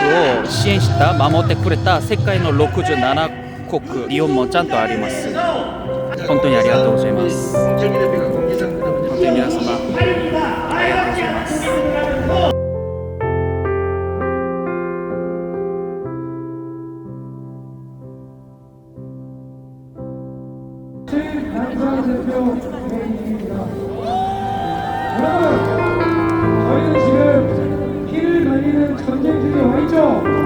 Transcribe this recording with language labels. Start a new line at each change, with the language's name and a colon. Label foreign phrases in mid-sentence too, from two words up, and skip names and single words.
Japanese: を支援した守ってくれた世界の67国日本もちゃんとあります本当にありがとうございます本当に皆様ありがとうございます
Korean: 저희는 지금 피를 말리는 전쟁 중에 와 있죠.